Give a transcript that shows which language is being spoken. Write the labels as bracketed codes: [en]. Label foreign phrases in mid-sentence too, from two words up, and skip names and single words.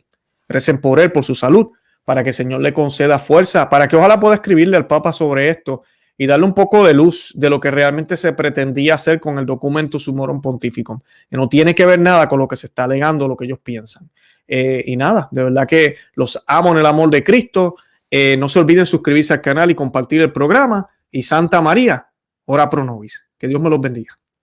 [es] Recen por él, por su salud, para que el Señor le conceda fuerza, para que ojalá pueda escribirle al Papa sobre esto y darle un poco de luz de lo que realmente se pretendía hacer con el documento Summorum Pontificum, que no tiene que ver nada con lo que se está alegando, lo que ellos piensan. Y nada, de verdad que los amo en el amor de Cristo. No se olviden suscribirse al canal y compartir el programa. Y Santa María, [la] ora pro nobis. [es] Que Dios me los bendiga.